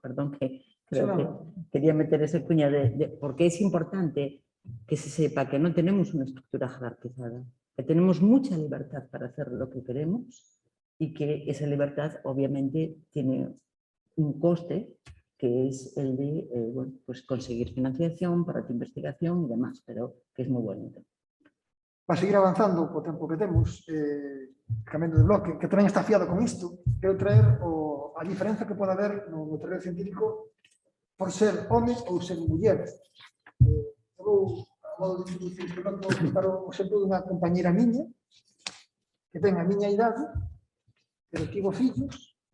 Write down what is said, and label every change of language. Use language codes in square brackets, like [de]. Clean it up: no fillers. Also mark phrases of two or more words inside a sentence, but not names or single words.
[es] Perdón que creo que quería meter ese cuña porque es importante que se sepa que no tenemos una estructura jerarquizada, que tenemos mucha libertad para hacer lo que queremos y que esa libertad obviamente tiene un coste que es el de bueno, pues conseguir financiación para tu investigación y demás, pero que es muy bonito. [gl] Para seguir avanzando co tempo que temos, cambiando de bloque, que tamén está afiado con isto, quero traer a diferenza que pode haber no terreno científico por ser home ou ser muller. Vou, a modo de introducir este bloque, vou contar o exemplo dunha compañera miña que ten a miña idade, pero tivo fillos